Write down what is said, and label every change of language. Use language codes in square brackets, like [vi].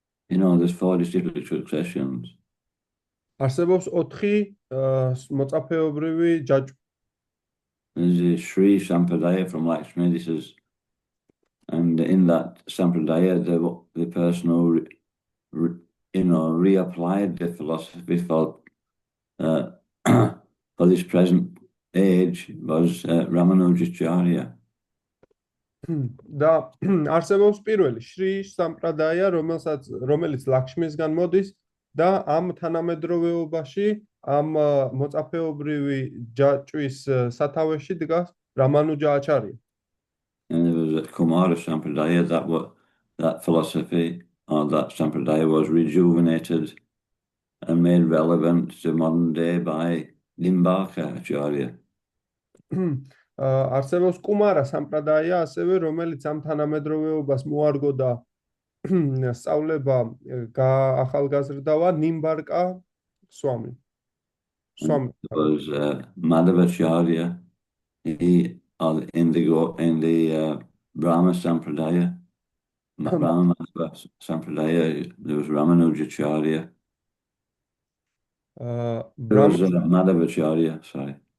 [en] There's 4 disciplic successions. [ka] არსებობს 4 მოწაფეობრივი ჯაჭვი. [en] There's a Sri Sampradaya from Lakshmi. This is, and in that Sampradaya, the person who reapplied the philosophy for this present age was Ramanujacharya. [ka] და არსებობს პირველი შრი სამპრადაია, რომელიც ლაქშმისგან მოდის და ამ თანამედროვეობაში ამ მოწაფეობრივი ჯაჭვის სათავეში დგას რამანუჯა აჩარია. [en] And there was a Kumara Sampradaya, that philosophy or that Sampradaya was rejuvenated and made relevant to modern day by Nimbaka Acharya. [ka] არსებობს კუმარა სამპრადაია ასევე, რომელიც ამ თანამედროვეობას მოარგო და სწავლება ახალგაზრდავა ნიმბარკა სვამი. [en] It was Madhavacharya in the Brahma Sampradaya. Brahma Sampradaya, there was Ramanujacharya. There was Madhavacharya, sorry.